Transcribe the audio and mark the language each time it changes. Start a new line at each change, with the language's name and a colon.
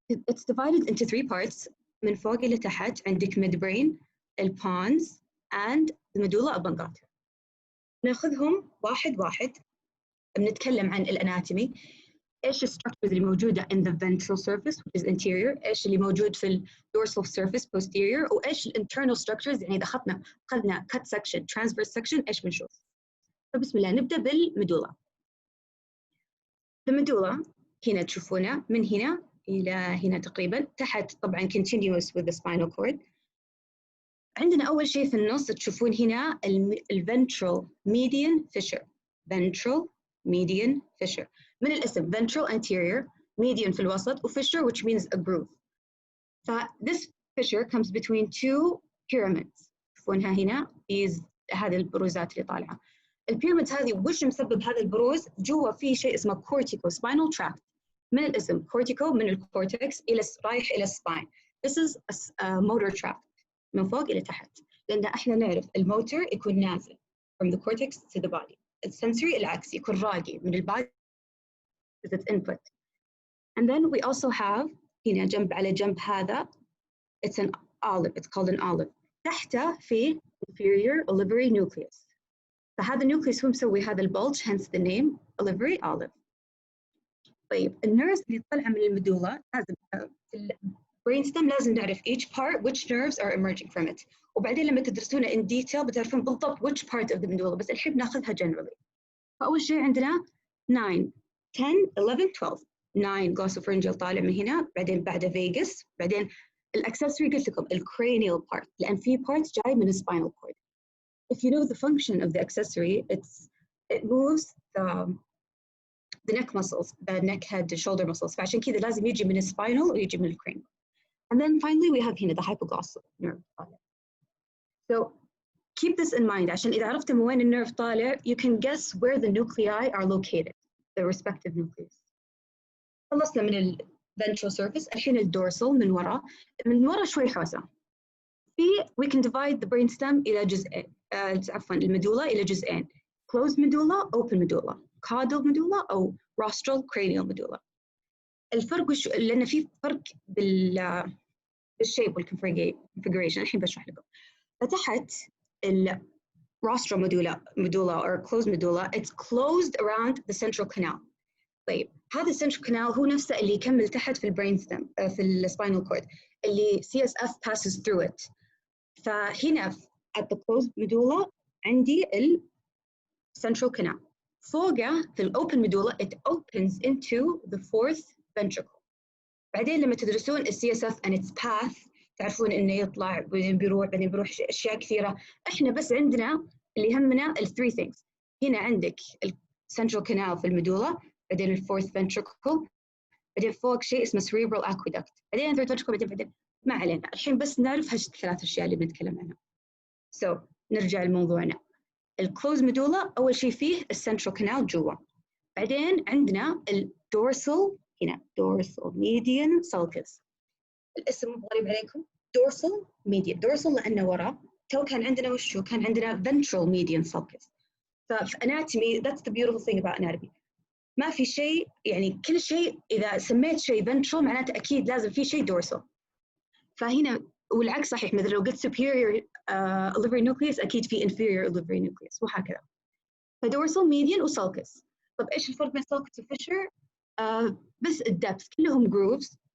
English: It's divided into 3 parts.
Arabic: من فوق إلى تحت عندك
English: midbrain, PONS, and the medulla oblongata.
Arabic: ناخذهم واحد واحد. بنتكلم عن الاناتومي، ايش الستراكشرز اللي موجوده
English: in the ventral surface which is anterior،
Arabic: ايش اللي موجود في dorsal surface posterior، وايش internal structures. يعني اذا اخذنا cut section transverse section ايش بنشوف. فبسم الله نبدا بالميدولا. الميدولا هنا تشوفونها من هنا الى هنا تقريبا، تحت طبعا
English: continuous with the spinal cord.
Arabic: عندنا اول شيء في النص تشوفون هنا ventral median fissure. ventral median fissure من الاسم ventral anterior، median في الوسط، و fissure
English: which means a groove. this fissure comes between 2 pyramids.
Arabic: تشوفونها هنا هذه البروزات اللي طالعه. البيراميدز هذه وش مسبب هذا البروز؟ جوا في شيء اسمه cortico spinal tract. من الاسم cortico من الكورتكس الى رايح الى السباين.
English: this is a motor tract
Arabic: من فوق الى تحت، لان احنا نعرف الموتور يكون نازل
English: from the cortex to the body.
Arabic: السنسوري العكس يكون راقي من البادي
English: with its input. And then we also have
Arabic: هنا جنب على جنب هذا
English: it's an olive, it's called an olive.
Arabic: تحته في inferior olivary nucleus. فهذا النيوكليوس هو مسوي هذا البولج
English: hence the name olivary olive.
Arabic: طيب النيرفز اللي طالعه من الميدولا لازم في البرينستم لازم نعرف
English: each part which nerves are emerging from it.
Arabic: وبعدين لما تدرسونها
English: in detail
Arabic: بتعرفون بالضبط
English: which part of the medulla،
Arabic: بس الحين بناخذها generally. فأول شيء عندنا 9 10 11 12. 9 glossopharyngeal طالع من هنا، بعدين بعده vagus، بعدين الاكسسوري قلت لكم الcranial part لأن في parts جاي من spinal cord.
English: If you know the function of the accessory, it moves the neck muscles, the neck, head, the shoulder muscles.
Arabic: فعشان كذا لازم يجي من spinal ويجي من cranial.
English: And then finally we have هنا the hypoglossal nerve. So keep this in mind
Arabic: عشان إذا عرفت من وين النيرف طالع
English: you can guess where the nuclei are located, the respective nucleus.
Arabic: خلصنا من ال ventral surface. الحين الدورسال من ورا شوي حوسة.
English: we can divide the brainstem
Arabic: إلى جزئين. عفوا الميدولا إلى جزئين.
English: closed medulla, open medulla. caudal medulla أو rostral cranial medulla.
Arabic: الفرق لأن في فرق بالشيب والconfiguration الحين بشرح لكم. فتحت ال
English: rostral medulla or closed medulla, it's closed around the central canal.
Arabic: طيب هذا السنترال كانال هو نفسه اللي يكمل تحت في البرينستم في السباينال كورد اللي
English: CSF passes through it.
Arabic: فهنا
English: at the closed medulla
Arabic: عندي ال central canal. فوقه في ال
English: open medulla it opens into the 4th ventricle.
Arabic: بعدين لما تدرسون ال CSF
English: and its path
Arabic: تعرفون إنه يطلع بعدين بيروح أشياء كثيرة. إحنا بس عندنا اللي يهمنا ال 3 things. هنا عندك ال central canal في الميدولا، بعدين ال 4th ventricle، بعدين فوق شيء اسمه cerebral aqueduct، بعدين 3rd ventricle، بعدين ما علينا. الحين بس نعرف هالثلاث 3 أشياء اللي بنتكلم عنها.
English: So
Arabic: نرجع لموضوعنا. ال closed medulla أول شيء فيه ال central canal جوا. بعدين عندنا ال dorsal هنا dorsal median sulcus. الاسم غريب عليكم dorsal median. dorsal لأنه وراء. تو كان عندنا وشو؟ كان عندنا ventral median sulcus.
English: ففي anatomy that's the beautiful thing about anatomy.
Arabic: ما في شيء يعني كل شيء إذا سميت شيء ventral معناته أكيد لازم في شيء dorsal. فهنا والعكس صحيح، مثل لو قلت superior olivary nucleus أكيد في inferior olivary nucleus وهكذا. فdorsal median وsulcus. طب إيش الفرق بين sulcus وfissure؟ بس الدبث كلهم grooves.